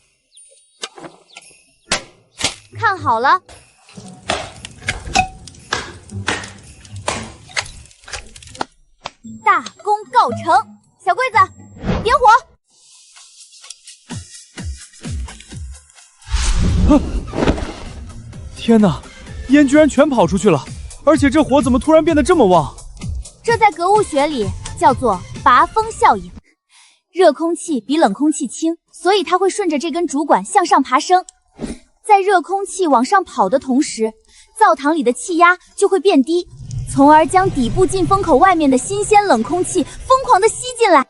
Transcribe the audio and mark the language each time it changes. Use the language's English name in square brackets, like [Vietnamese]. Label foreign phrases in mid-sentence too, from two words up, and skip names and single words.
[Chinese] 看好了，大功告成。小桂子，點火！天哪，煙居然全跑出去了，而且這火怎麼突然變得這麼旺？這在格物學裡叫做拔風效應。熱空氣比冷空氣輕，所以它會順着這根竹管向上爬升。在熱空氣往上跑的同時，灶堂裡的氣壓就會變低，從而將底部進風口外面的新鮮冷空氣瘋狂地吸進來。